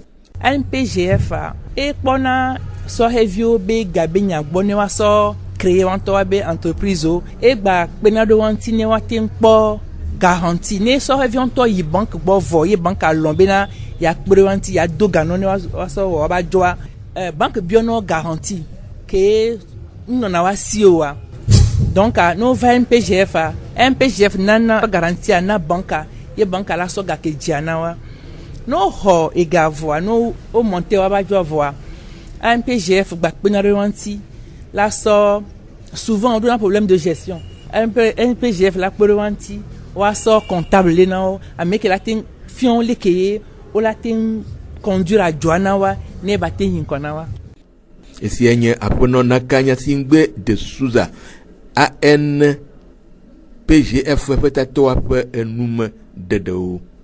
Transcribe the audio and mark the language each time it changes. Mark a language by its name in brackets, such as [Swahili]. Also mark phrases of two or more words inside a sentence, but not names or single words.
[Ewe] NPGF ekpɔna sɔhɛviwo be gabe nyagbɔ ne woasɔ créer woantɔwo be entreprise o egba kpena ɖe wo ŋuti ne woate ŋu kpɔ garantie ne sɔhɛviwo ŋutɔ yi bank gbɔ vɔ ye bank alɔ̃ bena yeakpe ɖe wo ŋuti yeado ganɔ ne woasɔ wɔ woaba dzɔa bank biɔnɔ garantie ke nunɔna woasi oa. Donc no va NPGF NPGF nana garantia na banka ye banka la sɔ gake dzia na wa no xɔ ega vɔa no o monte wa ba dzɔ vɔa NPGF gba kpena ɖe wo ŋuti la sɔ [French] souvent on a un problème de gestion [Ewe] NPGF la kpe ɖe wo ŋuti wa sɔ comptable le na wo ame ke la te fiɔn le ke ye o la te conduire adzɔa na wa ne ba te yi ŋkɔ na wa. Esia nye aƒenɔ Nakanyasingbe de Souza ANPGF ƒe tatɔa ƒe enume ɖeɖewo.